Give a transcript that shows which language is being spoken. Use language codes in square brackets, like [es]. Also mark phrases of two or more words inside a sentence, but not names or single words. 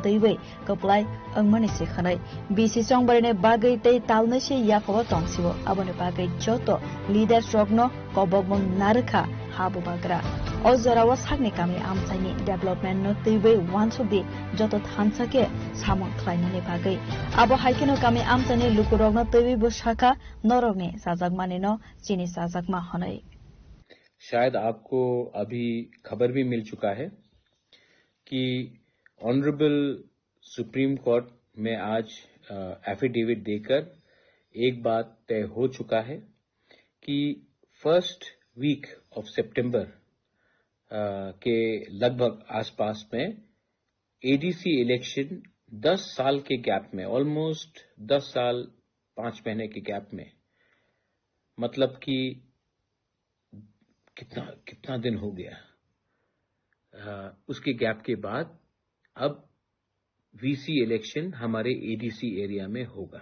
[trp] teiwe koplai angmani se khanai bc songbare ne bagai tei talne se yakoba tongsibo abo ne bagai joto leader rogno kobogmong narkha habu bagra o jarawa sakni kami amsaini development no teiwe wansudi joto thansake samon khlainani bagai abo haikeno kami amsaini lukurogno teiwe bo shaka norogni sajagmani no chini sajagma hanai। [hi] शायद आपको अभी खबर भी मिल चुका है कि [en] honourable Supreme Court [hi] में आज एफिडेविट देकर एक बात तय हो चुका है कि [en] first week of [hi] सितंबर के लगभग आसपास में [en] ADC election [hi] 10 साल के गैप में, ऑलमोस्ट 10 साल 5 महीने के गैप में, मतलब कि कितना दिन हो गया, उसके गैप के बाद अब [en] VC election [hi] हमारे [en] ADC area [hi] में होगा।